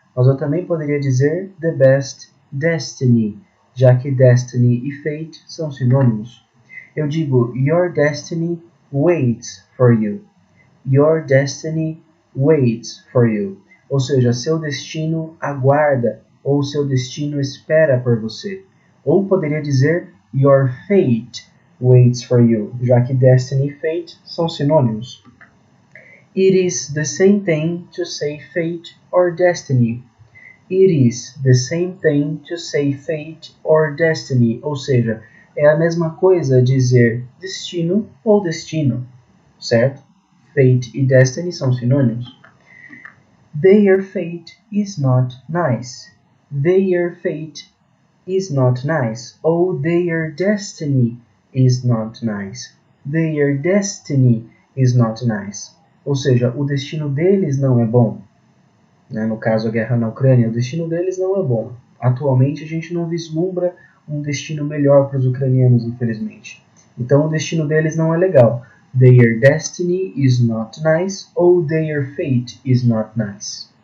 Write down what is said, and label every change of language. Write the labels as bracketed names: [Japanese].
[Portuguese] Mas eu também poderia dizer [English] the best destiny, [Portuguese] já que destiny e fate são sinônimos. Eu digo [English] your destiny waits for you. Your destiny waits for you. [Portuguese] Ou seja, seu destino aguarda ou seu destino espera por você. Ou poderia dizer [English] your fate waits for you, [Portuguese] já que destiny e fate são sinônimos. [English] It is the same thing to say fate or destiny. It is the same thing to say fate or destiny. [Portuguese] Ou seja, é a mesma coisa dizer destino ou destino, certo? Fate e destiny são sinônimos. [English] Their fate is not nice. Their fate is not nice. Ou their destiny is not nice. Their destiny is not nice. [Portuguese] Ou seja, o destino deles não é bom. No caso, a guerra na Ucrânia, o destino deles não é bom. Atualmente, a gente não vislumbra um destino melhor para os ucranianos, infelizmente. Então, o destino deles não é legal. [English] Their destiny is not nice ou their fate is not nice.